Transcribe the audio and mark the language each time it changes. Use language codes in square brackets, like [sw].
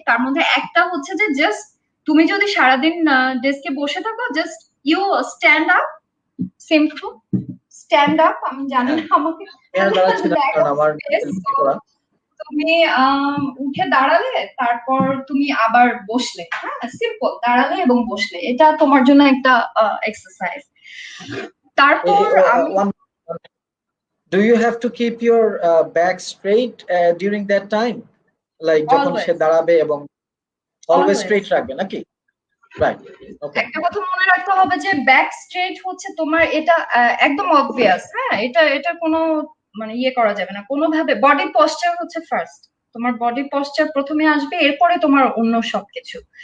[bn] তার মধ্যে একটা হচ্ছে যে জাস্ট তুমি যদি সারাদিন ডেস্কে বসে থাকো, [en] just you stand up, [bn] simple stand up. আমি জানি না আমাকে দাঁড়াচ্ছি না, কারণ আমার তুমি উঠে দাঁড়ালে, তারপর তুমি আবার বসলে, হ্যাঁ, সিম্পল দাঁড়ালে এবং বসলে, এটা তোমার জন্য একটা এক্সারসাইজ। তারপর আমি [en] Do you have to keep your back straight during that time? [bn] Like যখন সে দাঁড়াবে এবং অলওয়েজ স্ট্রেট রাখবে নাকি? রাইট, ওকে। একটা কথা মনে রাখতে হবে যে ব্যাক স্ট্রেট হচ্ছে তোমার, এটা একদম অবভিয়াস, হ্যাঁ, এটা কোনো মানে ইয়ে করা যাবে না কোনোভাবে। বডি পশ্চার হচ্ছে ফার্স্ট, তোমার বডি পশ্চার প্রথমে আসবে, এরপরে তোমার অন্য সবকিছু।